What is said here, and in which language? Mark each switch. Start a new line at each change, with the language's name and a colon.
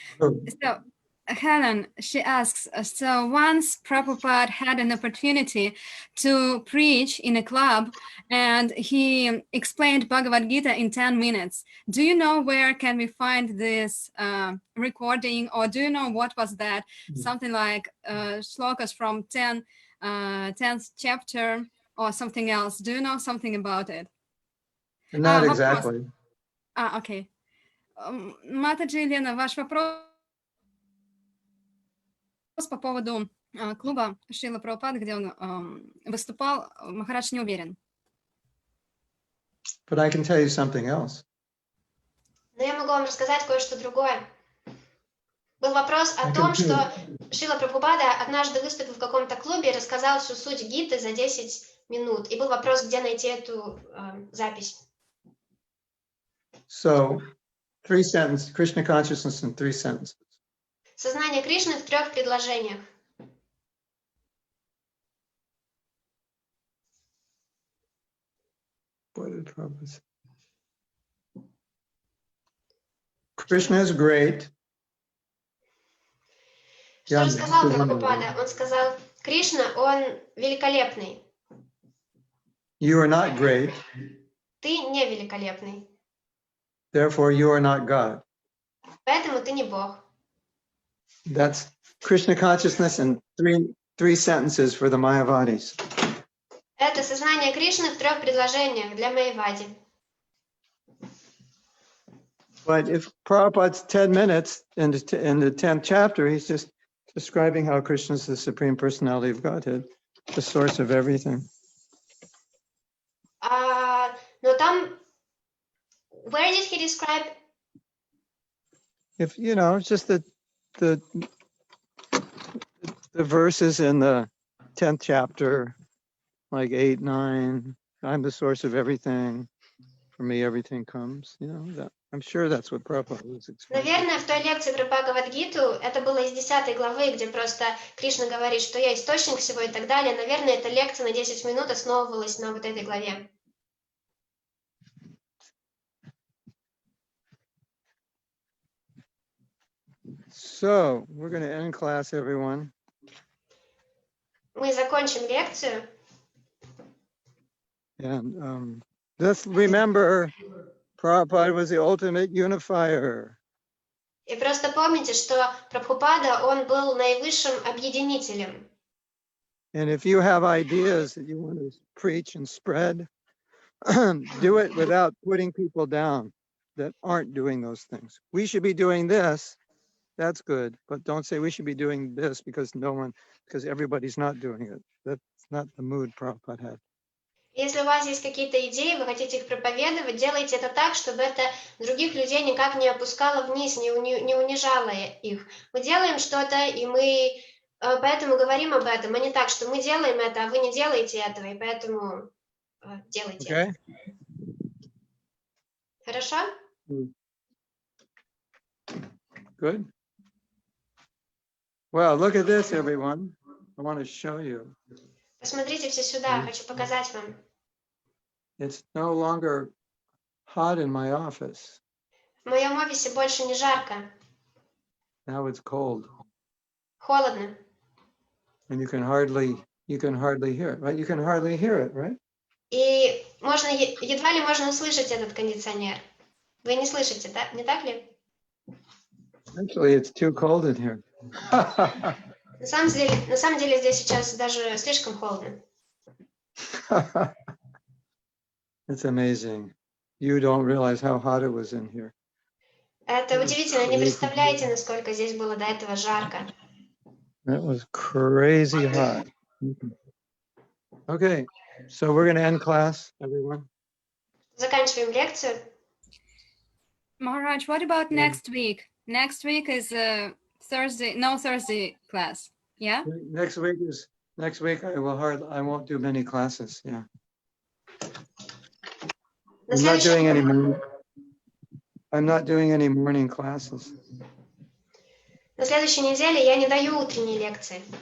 English: So Helen, she asks, so once Prabhupada had an opportunity to preach in a club and he explained Bhagavad Gita in 10 minutes. Do you know where can we find this recording, or do you know what was that? Something like shlokas from 10th chapter or something else. Do you know something about it? Not exactly.
Russian: Окей. Матаджи Елена, ваш вопрос по поводу клуба Шрила Прабхупады, где он выступал, Махарадж не уверен.
English: But I can tell you something else.
Russian: Но я могу вам рассказать кое-что другое. Был вопрос о том, что Шрила Прабхупада однажды выступил в каком-то клубе и рассказал всю суть Гиты за 10 минут. И был вопрос, где найти эту запись.
English: So, 3 sentences, Krishna consciousness in 3 sentences.
Russian: Сознание Кришны в 3 предложениях.
English: What did Prabhupada say? Krishna is great.
Russian: Что же сказал Прабхупада? Он сказал, Кришна, он великолепный.
English: You are not great.
Russian: Ты не великолепный.
English: Therefore, you are not God.
Russian: Поэтому ты не Бог.
English: That's Krishna consciousness in three sentences for the Mayavadis.
Russian: Это сознание Кришны в 3 предложениях для Майявади.
English: But if Prabhupada's 10 minutes in the 10th chapter, he's just describing how Krishna is the Supreme Personality of Godhead, the source of everything.
Russian: Но там,
English: where did he describe? If you know, it's just the verses in the 10th chapter, like 8, 9. I'm the source of everything. For me, everything comes. You know that. I'm sure that's what Prabhupada was explaining.
Russian: Наверное, в той лекции про Бхагавад-гиту, это было из 10 главы, где просто Кришна говорит, что я источник всего и так далее. Наверное, эта лекция на 10 минут основывалась на вот этой главе.
English: So, we're going to end class, everyone.
Russian: Мы закончим лекцию.
English: And let's remember, Prabhupada was the ultimate unifier.
Russian: И просто помните, что Прабхупада, он был наивысшим объединителем.
English: And if you have ideas that you want to preach and spread, do it without putting people down that aren't doing those things. We should be doing this. That's good. But don't say we should be doing this because everybody's not doing it. That's not the mood Prabhupada had.
Russian: Если у вас есть какие-то идеи, вы хотите их проповедовать, делайте это так, чтобы это других людей никак не опускало вниз, не унижало их. Мы делаем что-то, и мы поэтому говорим об этом, а не так, что мы делаем это, а вы не делаете этого, и поэтому делайте это. Хорошо?
English: Good. Well, look at this, everyone. I want to show you.
Russian: Посмотрите все сюда, хочу показать вам.
English: It's no longer hot in my office.
Russian: В моем офисе больше не жарко.
English: Now it's cold.
Russian: Холодно.
English: And you can hardly hear it, right? You can hardly hear it, right?
Russian: И едва ли можно услышать этот кондиционер. Вы не слышите, да? Не так ли?
English: Actually, it's too cold in here.
Russian: На самом деле здесь сейчас даже слишком холодно.
English: It's amazing. You don't realize how hot it was in here.
Russian: Это удивительно, не представляете, насколько здесь было до этого жарко.
English: That was crazy hot. Okay, so we're going to end class, everyone.
Russian: Заканчиваем лекцию.
English: Maharaj, what about next week? Next week is Thursday, no Thursday class. Yeah. Next week I won't do many classes. Yeah.
Russian: На
English: I'm not doing
Russian: следующей,
English: any I'm not doing any morning classes.
Russian: на следующей неделе я не даю утренние лекции.